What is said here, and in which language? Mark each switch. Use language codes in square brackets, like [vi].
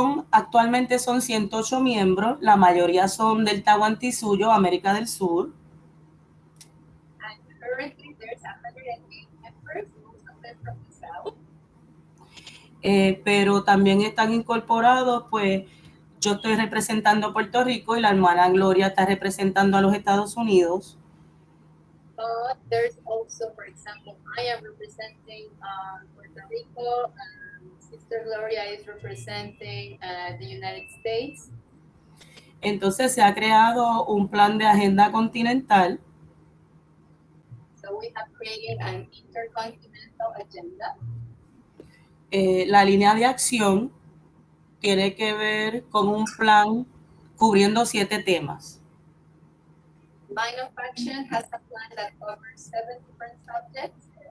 [es] Actualmente son 108 miembros, la mayoría son del Tahuantinsuyo, América del Sur. [en] And currently there's 108 members, most of them from the south. [es] Pero también están incorporados, pues yo estoy representando a Puerto Rico y la hermana Gloria está representando a los Estados Unidos. [en] But there's also, for example, I am representing Puerto Rico, Sister Gloria is representing the United States. [es] Entonces se ha creado un plan de agenda continental. [en] So we have created an intercontinental agenda. [es] La línea de acción tiene que ver con un plan cubriendo 7 temas. [en] Line of action has a plan that covers 7 different subjects.